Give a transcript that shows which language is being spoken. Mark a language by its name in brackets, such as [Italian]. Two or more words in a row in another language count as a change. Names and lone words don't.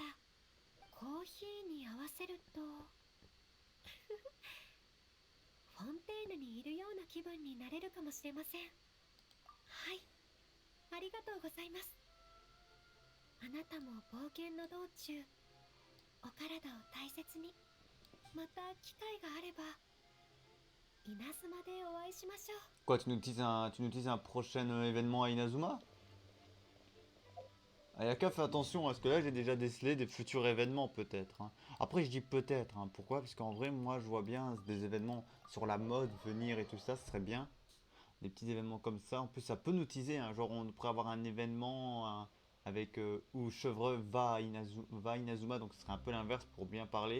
[Japanese] コーヒーに合わせるとフォンテーヌにいるような気分になれるかもしれません。はい、ありがとうございます。あなたも冒険の道中お体を大切に、また機会があれば稲妻でお会いしましょう。 [French] Quoi, tu nous teases un prochain événement à Inazuma? Ayaka, fais attention, parce que là j'ai déjà décelé des futurs événements peut-être, hein. Après je dis peut-être, hein. Pourquoi? Parce qu'en vrai moi je vois bien des événements sur la mode venir et tout ça, ce serait bien. Des petits événements comme ça, en plus ça peut nous teaser, hein. Genre on pourrait avoir un événement avec où Chevreux va à Inazuma, donc ce serait un peu l'inverse pour bien parler.